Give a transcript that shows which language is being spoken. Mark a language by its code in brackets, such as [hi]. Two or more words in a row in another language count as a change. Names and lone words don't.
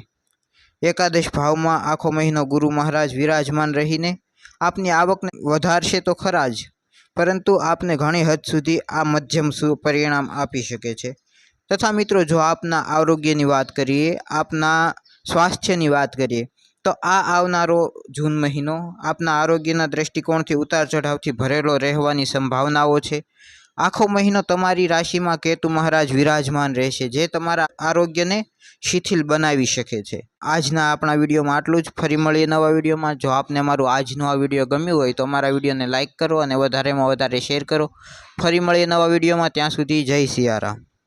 [gu] એકાદશ ભાવમાં આખો મહિનો ગુરુ મહારાજ વિરાજમાન રહીને આપની આવકને વધારશે તો ખરા જ, પરંતુ આપને ઘણી હદ સુધી આ મધ્યમ પરિણામ આપી શકે છે। તથા મિત્રો જો આપના આરોગ્ય [hi] की बात करिए, [gu] આપના સ્વાસ્થ્ય [hi] की बात करिए [gu] તો આ આવનારો જૂન મહિનો આપના આરોગ્યના દૃષ્ટિકોણથી ઉતાર ચઢાવથી ભરેલો રહેવાની સંભાવનાઓ છે। આખો મહિનો તમારી રાશિમાં કેતુ મહારાજ વિરાજમાન રહેશે, જે તમારા આરોગ્યને શિથિલ બનાવી શકે છે। આજના આપણા વિડિયોમાં આટલું જ। ફરી મળીએ નવા વિડિયોમાં। જો આપને અમારો આજનો આ વિડિયો ગમ્યો હોય તો અમારા વિડિયોને લાઇક કરો ઔર વધારેમાં વધારે શેર કરો। ફરી મળીએ નવા વિડિયોમાં, ત્યાં સુધી જય સિયારામ।